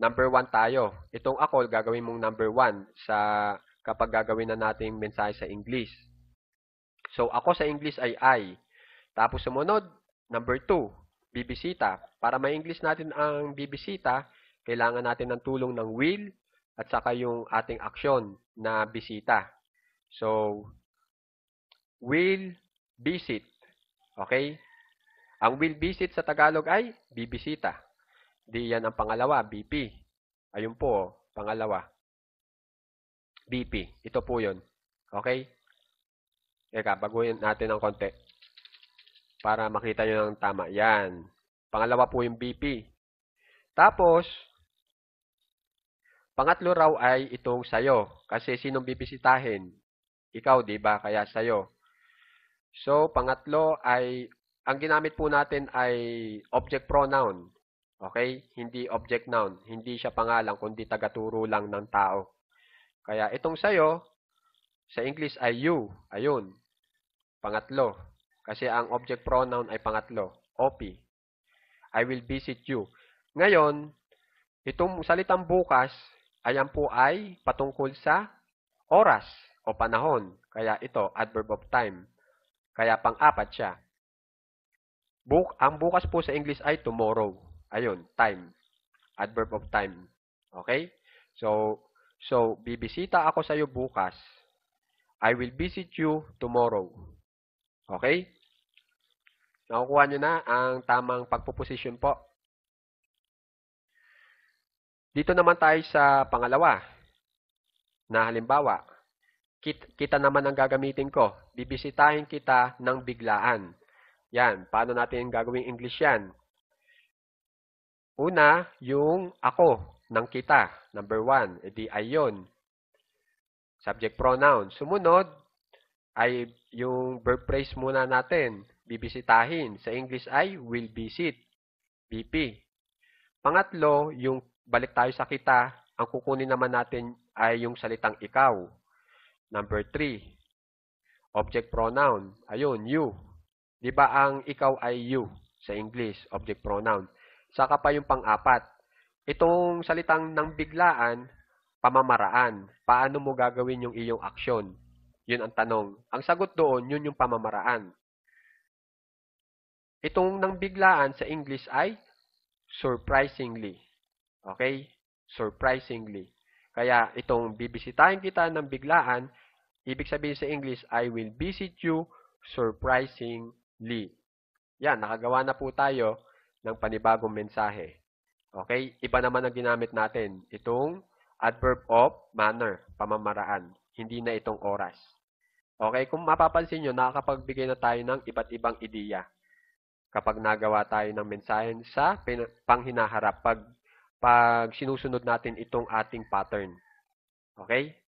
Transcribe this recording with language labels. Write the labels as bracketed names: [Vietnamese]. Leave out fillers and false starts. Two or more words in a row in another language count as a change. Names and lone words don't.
[Filipino] Itong ako, gagawin mong number 1 sa kapag gagawin na natin mensahe sa English. So, ako sa English ay I. Tapos sumunod, number 2, bibisita. Para ma-English natin ang bibisita, kailangan natin ng tulong ng will at saka yung ating aksyon na bisita. [English] So, will visit. [Filipino] Okay? Ang [English] will visit [Filipino] sa Tagalog ay bibisita. Di yan ang pangalawa, BP. Ayun po, pangalawa. BP. Ito po yun. Okay? Teka, baguhin natin ng konti. Para makita nyo ng tama. Yan. Pangalawa po yung BP. Tapos, pangatlo raw ay itong sayo. Kasi sinong bibisitahin? Ikaw, di ba? Kaya sayo. So, pangatlo ay, ang ginamit po natin ay [English] object pronoun. [Filipino] Okay? Hindi [English] object noun. [Filipino] Hindi siya pangalan, kundi tagaturo lang ng tao. Kaya itong sayo, sa English ay you. Ayun. Pangatlo. Kasi ang [English] object pronoun [Filipino] ay pangatlo. OP. [English] I will visit you. [Filipino] Ngayon, itong salitang bukas, ayan po ay patungkol sa oras o panahon. Kaya ito, [English] adverb of time. [Filipino] Kaya pang-apat siya. Ang bukas po sa English ay tomorrow. Ayun, [English] time. Adverb of time. Okay? [Filipino] So bibisita ako sa iyo bukas. [English] I will visit you tomorrow. [Filipino] Okay? Nakukuha nyo na ang tamang pagpuposition po. Dito naman tayo sa pangalawa. Na halimbawa, kita naman ang gagamitin ko. Bibisitahin kita ng biglaan. Yan. Paano natin gagawing English yan? Una, yung ako ng kita. Number 1. Edi ay yun. [English] Subject pronoun. [Filipino] Sumunod ay yung [English] verb phrase [Filipino] muna natin. Bibisitahin. Sa English ay [English] will visit. [Filipino] BP. Pangatlo, yung balik tayo sa kita. Ang kukunin naman natin ay yung salitang ikaw. Number 3. [English] Object pronoun. [Filipino] Ayun, you. Di ba ang ikaw ay you sa English? [English] Object pronoun. [Filipino] Saka pa yung pang-apat. Itong salitang ng biglaan, pamamaraan. Paano mo gagawin yung iyong aksyon? Yun ang tanong. Ang sagot doon, yun yung pamamaraan. Itong ng biglaan sa English ay surprisingly. Okay? Surprisingly. Kaya itong bibisitahin kita ng biglaan, ibig sabihin sa English, [English] I will visit you surprisingly. [Filipino] Yan, nakagawa na po tayo ng panibagong mensahe. Okay? Iba naman ang ginamit natin. Itong [English] adverb of manner, [Filipino] pamamaraan. Hindi na itong oras. Okay? Kung mapapansin nyo, nakakapagbigay na tayo ng iba't ibang ideya kapag nagawa tayo ng mensahe sa panghinaharap pag sinusunod natin itong ating pattern. Okay?